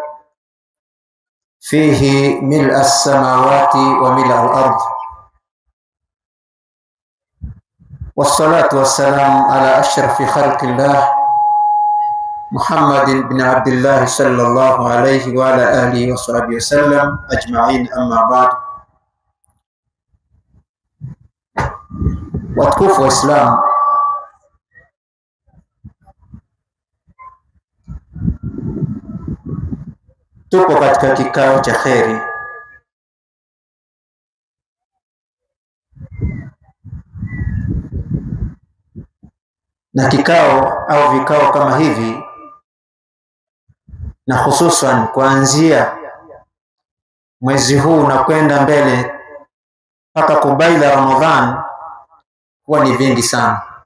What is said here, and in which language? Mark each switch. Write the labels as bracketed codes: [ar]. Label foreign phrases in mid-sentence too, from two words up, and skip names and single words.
[ar] فيه ملء السماوات وملء الأرض، والصلاة والسلام على أشرف خلق الله محمد بن عبد الله صلى الله عليه وعلى آله وصحبه وسلم أجمعين. أما بعد، [sw] watukufu wa Islam, tupo katika kikao cha kheri na kikao au vikao kama hivi, na hususan kuanzia mwezi huu na kwenda mbele mpaka kubaila Ramadhan huwa ni vingi sana,